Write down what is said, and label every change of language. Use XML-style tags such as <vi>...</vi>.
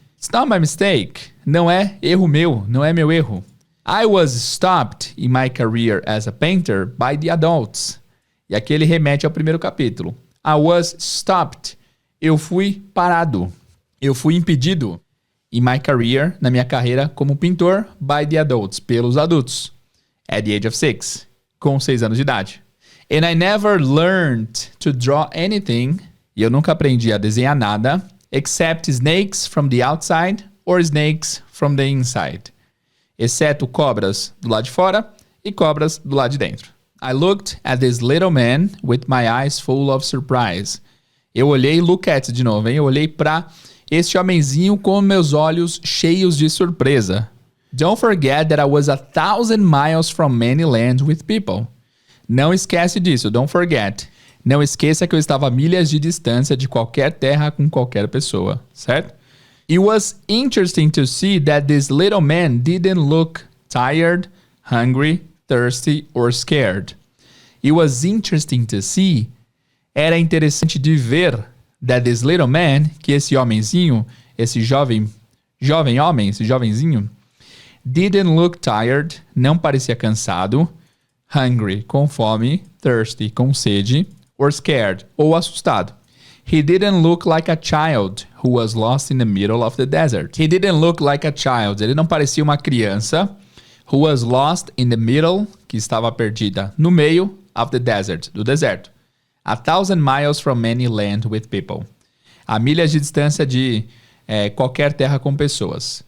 <en>It's not my mistake.</en> <pt>Não é erro meu, não é meu erro.</pt> <en>I was stopped in my career as a painter by the adults.</en> <pt>E aqui ele remete ao primeiro capítulo.</pt> <en>I was stopped.</en> <pt>Eu fui parado. Eu fui impedido.</pt> <en>in my career,</en> <pt>na minha carreira como pintor,</pt> <en>by the adults,</en> <pt>pelos adultos.</pt> <en>At the age of 6,</en> <pt>com 6 anos de idade.</pt> <en>And I never learned to draw anything,</en> <pt>e eu nunca aprendi a desenhar nada,</pt> <en>except snakes from the outside or snakes from the inside.</en> <pt>Exceto cobras do lado de fora e cobras do lado de dentro.</pt> <en>I looked at this little man with my eyes full of surprise.</en> <pt>Eu olhei,</pt> <en>look at</en> <pt>de novo, hein? Eu olhei para este homenzinho com meus olhos cheios de surpresa.</pt> <en>Don't forget that I was 1,000 miles from many lands with people.</en> <pt>Não esquece disso,</pt> <en>don't forget.</en> <pt>Não esqueça que eu estava a milhas de distância de qualquer terra com qualquer pessoa, certo?</pt> <en>It was interesting to see that this little man didn't look tired, hungry, thirsty or scared. It was interesting to see.</en> <pt>Era interessante de ver</pt> <en>that this little man,</en> <pt>que esse homenzinho, esse jovem homem, esse jovenzinho,</pt> <en>didn't look tired,</en> <pt>não parecia cansado, hungry, com fome, thirsty, com sede,</pt> <en>or scared,</en> <pt>ou assustado.</pt> <en>He didn't look like a child who was lost in the middle of the desert. He didn't look like a child.</en> <pt>Ele não parecia uma criança</pt> <en>who was lost in the middle,</en> <pt>que estava perdida no meio</pt> <en>of the desert,</en> <pt>do deserto.</pt> <en>1,000 miles from any land with people.</en> <pt>A milhas de distância de qualquer terra com pessoas.</pt>